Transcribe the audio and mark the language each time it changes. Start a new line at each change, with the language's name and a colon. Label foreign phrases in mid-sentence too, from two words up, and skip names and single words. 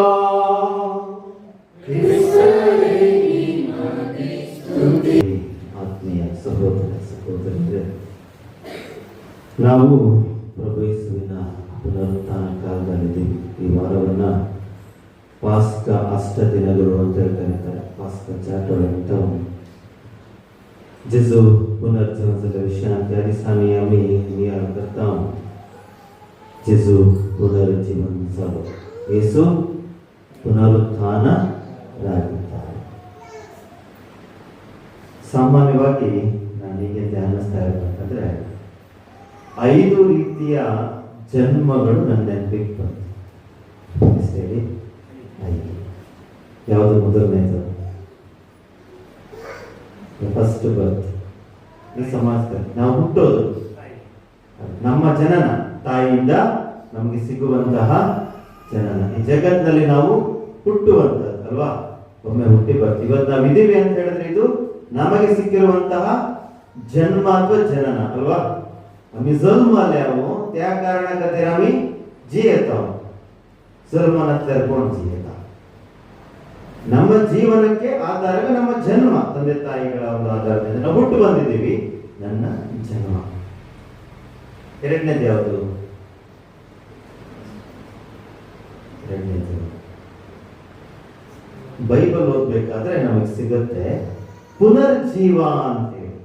Kannada: ಆತ್ಮೀಯ ಸಹೋದರ ಸಹೋದರರೇ, ನಾವು ಪ್ರಭು ಯೇಸುವಿನ ಪುನರುತ್ಥಾನ ಕಾಲದಲ್ಲಿದ್ದೀವಿ. ಈ ವಾರವನ್ನ ಪಾಸ್ಕ ಅಷ್ಟ ದಿನಗಳು ಅಂತ ಕರೀತಾರೆ.
Konkani: ಪಾಸ್ಕ चाटोळे म्हणतो. जेजू पुनर्जीवनाच्या विषयात या दिसांनी आम्ही नियाळ करता. जेजू पुनर्जीवन झालो.
Kannada: येसू ಪುನರುತ್ಥಾನರಾಗಿದ್ದಾರೆ. ಸಾಮಾನ್ಯವಾಗಿ ನಾನು ಹೀಗೆ ಧ್ಯಾನಿಸ್ತಾ ಇರಬೇಕಂದ್ರೆ 5 ರೀತಿಯ ಜನ್ಮಗಳು ನನ್ನ ನೆನಪಿಗೆ ಬಂತು. ಹೇಳಿ 5. ಯಾವುದು ಮೊದಲನೇದು?
English: first birth.
Kannada: ಈ ಸಮಾಜದಲ್ಲಿ ನಾವು ಹುಟ್ಟೋದು, ನಮ್ಮ ಜನನ, ತಾಯಿಯಿಂದ ನಮಗೆ ಸಿಗುವಂತಹ ಜನನ. ಈ ಜಗತ್ತಿನಲ್ಲಿ ನಾವು ಹುಟ್ಟುವಂತದ್ದು ಅಲ್ವಾ? ಒಮ್ಮೆ ಹುಟ್ಟಿ ಬರ್ತೀವಿ. ಇವತ್ತು ನಾವು ಇದೀವಿ ಅಂತ ಹೇಳಿದ್ರೆ ಇದು ನಮಗೆ ಸಿಕ್ಕಿರುವಂತಹ ಜನ್ಮ ಅಥವಾ ಜನನ ಅಲ್ವಾ?
Konkani: आम्ही जन्म आले आहो त्या कारणाखातीर आम्ही जियेत आहोत. जन्म नंतर कोण जियेता?
Kannada: ನಮ್ಮ ಜೀವನಕ್ಕೆ ಆಧಾರ ನಮ್ಮ ಜನ್ಮ. ತಂದೆ ತಾಯಿಗಳ ಒಂದು ಆಧಾರದಿಂದ ನಾವು ಹುಟ್ಟು ಬಂದಿದ್ದೀವಿ. ನನ್ನ ಜನ್ಮ. ಎರಡನೇದು ಯಾವುದು? ಎರಡನೇದು ಬೈಬಲ್ ಓದ್ಬೇಕಾದ್ರೆ ನಮಗೆ ಸಿಗುತ್ತೆ ಪುನರ್ಜೀವ ಅಂತೇಳಿ.